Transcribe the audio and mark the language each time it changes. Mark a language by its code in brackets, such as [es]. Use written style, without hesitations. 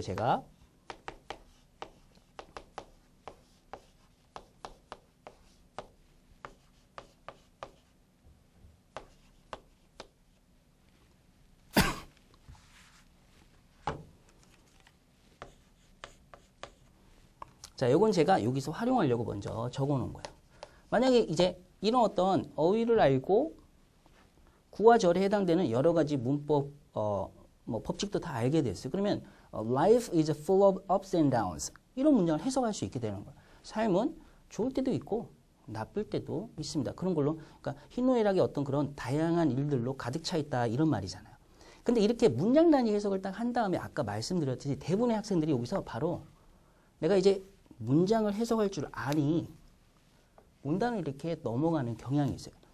[ko] 제가 자, 요건 제가 여기서 활용하려고 먼저 적어 놓은 거예요. 만약에 이제 이런 어떤 어휘를 알고 구와 절에 해당되는 여러 가지 문법, 뭐 법칙도 다 알게 됐어요. 그러면 [en] life is full of ups and downs. [ko] 이런 문장을 해석할 수 있게 되는 거예요. 삶은 좋을 때도 있고 나쁠 때도 있습니다. 그런 걸로, 그러니까 희노애락의 어떤 그런 다양한 일들로 가득 차 있다 이런 말이잖아요. 근데 이렇게 문장 단위 해석을 딱 한 다음에 아까 말씀드렸듯이 대부분의 학생들이 여기서 바로 내가 이제 문장을 해석할 줄 아니 문단을 이렇게 넘어가는 경향이 있어요.